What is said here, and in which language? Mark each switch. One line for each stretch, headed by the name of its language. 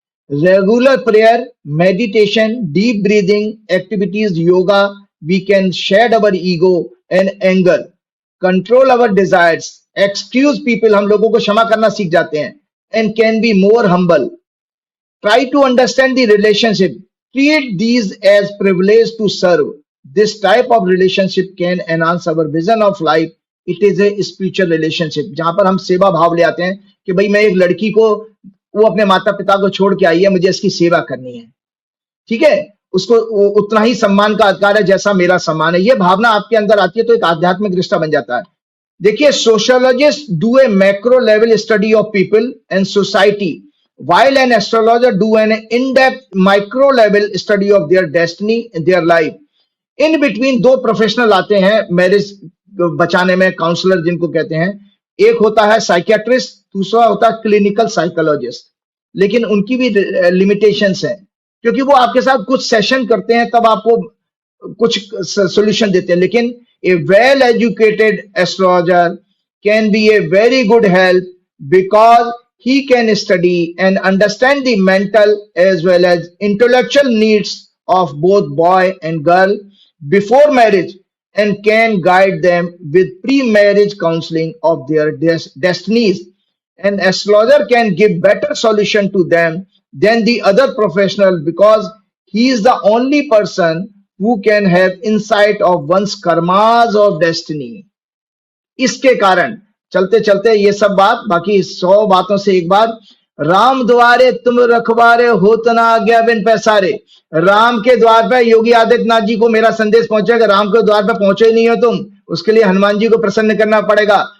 English: Regular prayer, meditation, deep breathing activities, yoga, we can shed our ego and anger, control our desires, excuse people,
Hindi: हम लोगों को क्षमा करना सीख जाते हैं,
English: and can be more humble. Try to understand the relationship. Treat these as privilege to serve. This type of relationship can enhance our vision of life. It is a spiritual relationship.
Hindi: जहां पर हम सेवा भाव ले आते हैं कि भाई मैं एक लड़की को, वो अपने माता पिता को छोड़ के आई है, मुझे इसकी सेवा करनी है, ठीक है, उसको उतना ही सम्मान का अधिकार है जैसा मेरा सम्मान है। ये भावना आपके अंदर आती है तो एक आध्यात्मिक रिश्ता बन जाता है।
English: देखिए, sociologist do a macro level study of people and society, while an astrologer do an in-depth micro level study of their destiny and their life. In between
Hindi: 2 professional आते हैं मैरिज बचाने में, काउंसलर जिनको कहते हैं। एक होता है साइकियाट्रिस्ट, दूसरा होता है क्लिनिकल साइकोलॉजिस्ट। लेकिन उनकी भी लिमिटेशंस हैं, क्योंकि वो आपके साथ कुछ सेशन करते हैं तब आपको कुछ सॉल्यूशन देते हैं।
English: लेकिन a well educated astrologer can be a very good help because he can study and understand the mental as well as intellectual needs of both boy and girl before marriage and can guide them with pre-marriage counseling of their destinies. An astrologer can give better solution to them than the other professional because he is the only person who can have insight of one's karmas or destiny.
Hindi: इसके कारण चलते चलते ये सब बात, बाकी 100 बातों से एक बात, राम द्वारे तुम रखवारे होत ना आज्ञा बिन पैसारे। राम के द्वार पे योगी आदित्यनाथ जी को मेरा संदेश पहुंचेगा, राम के द्वार पे पहुंचे ही नहीं हो तुम, उसके लिए हनुमान जी को प्रसन्न करना पड़ेगा।